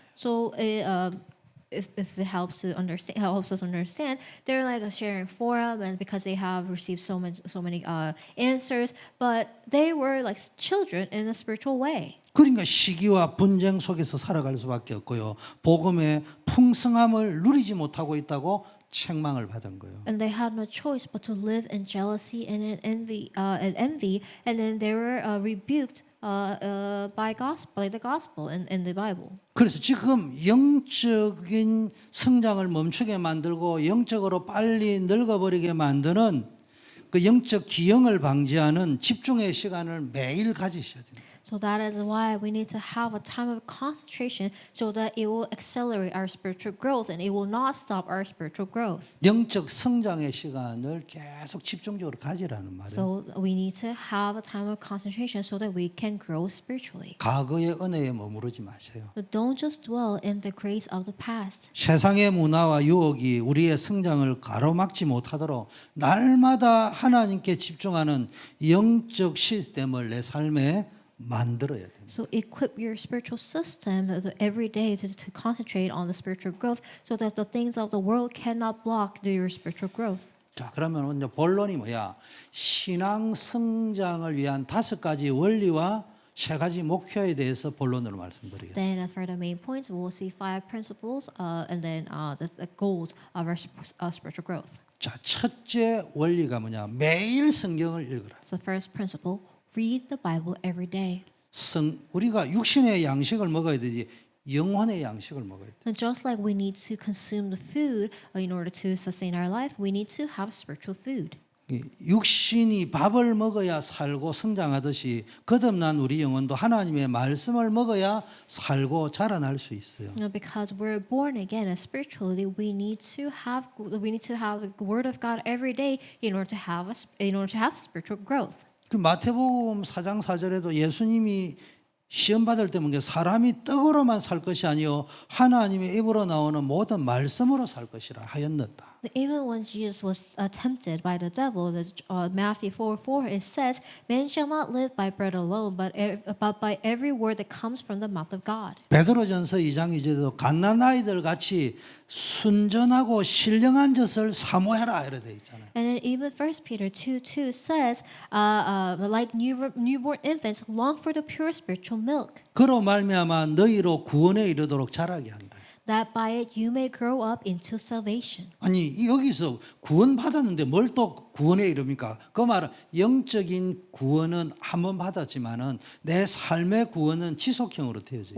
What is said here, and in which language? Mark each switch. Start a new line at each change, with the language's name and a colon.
English: So if it helps us understand, they're like a sharing forum, and because they have received so many answers, but they were like children in a spiritual way.
Korean: 그러니까 시기와 분쟁 속에서 살아갈 수밖에 없고요. 복음의 풍성함을 누리지 못하고 있다고 책망을 받은 거예요.
English: And they had no choice but to live in jealousy and in envy, and then they were rebuked by the gospel in the Bible.
Korean: 그래서 지금 영적인 성장을 멈추게 만들고 영적으로 빨리 늙어버리게 만드는 그 영적 기형을 방지하는 집중의 시간을 매일 가지셔야 됩니다.
English: So that is why we need to have a time of concentration so that it will accelerate our spiritual growth and it will not stop our spiritual growth.
Korean: 영적 성장의 시간을 계속 집중적으로 가지라는 말이에요.
English: So we need to have a time of concentration so that we can grow spiritually.
Korean: 과거의 은혜에 머무르지 마세요.
English: But don't just dwell in the grace of the past.
Korean: 세상의 문화와 유혹이 우리의 성장을 가로막지 못하도록 날마다 하나님께 집중하는 영적 시스템을 내 삶에 만들어야 됩니다.
English: So equip your spiritual system every day to concentrate on the spiritual growth so that the things of the world cannot block your spiritual growth.
Korean: 자, 그러면 이제 본론이 뭐야? 신앙 성장을 위한 5가지 원리와 3가지 목표에 대해서 본론으로 말씀드리겠습니다.
English: Then for the main points, we will see 5 principles and then the goals of our spiritual growth.
Korean: 자, 첫째 원리가 뭐냐? 매일 성경을 읽어라.
English: So first principle, read the Bible every day.
Korean: 우리가 육신의 양식을 먹어야 되지 영혼의 양식을 먹어야 돼.
English: And just like we need to consume the food in order to sustain our life, we need to have spiritual food.
Korean: 육신이 밥을 먹어야 살고 성장하듯이 거듭난 우리 영혼도 하나님의 말씀을 먹어야 살고 자라날 수 있어요.
English: Because we're born again, and spiritually, we need to have the Word of God every day in order to have spiritual growth.
Korean: 그 마태복음 4장 4절에도 예수님이 시험 받을 때 보면 사람이 떡으로만 살 것이 아니요 하나님의 입으로 나오는 모든 말씀으로 살 것이라 하였느다.
English: Even when Jesus was tempted by the devil, Matthew 4:4, it says, "Man shall not live by bread alone, but by every word that comes from the mouth of God."
Korean: 베드로전서 2장 2절에도 갓난아이들 같이 순전하고 신령한 젖을 사모해라 이렇게 돼 있잖아요.
English: And then even 1 Peter 2:2 says, like newborn infants, long for the pure spiritual milk.
Korean: 그로 말미암아 너희로 구원에 이르도록 자라게 한다.
English: that by it you may grow up into salvation.
Korean: 아니 여기서 구원 받았는데 뭘 또 구원에 이릅니까? 그 말은 영적인 구원은 한 번 받았지만은 내 삶의 구원은 지속형으로 되어져요.